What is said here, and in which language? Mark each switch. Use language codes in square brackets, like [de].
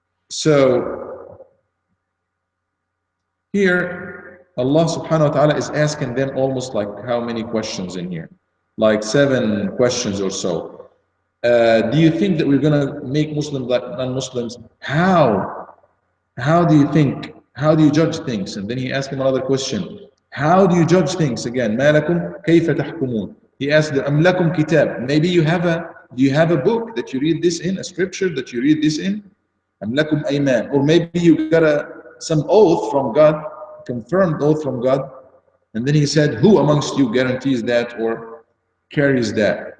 [en] So here Allah subhanahu wa ta'ala is asking them almost like how many questions in here? Like 7 questions or so. Do you think that we're going to make Muslims like non-Muslims? How? How do you think? How do you judge things? And then he asked him another question. How do you judge things? [ar] Again, ما لكم كيف تحكمون. [en] He asked them, [ar] أم لكم كتاب. [en] Maybe do you have a book that you read this in, a scripture that you read this in? [ar] أم لكم أيمان. [en] Or maybe you got some oath from God, confirmed oath from God. And then he said, who amongst you guarantees that or carries that?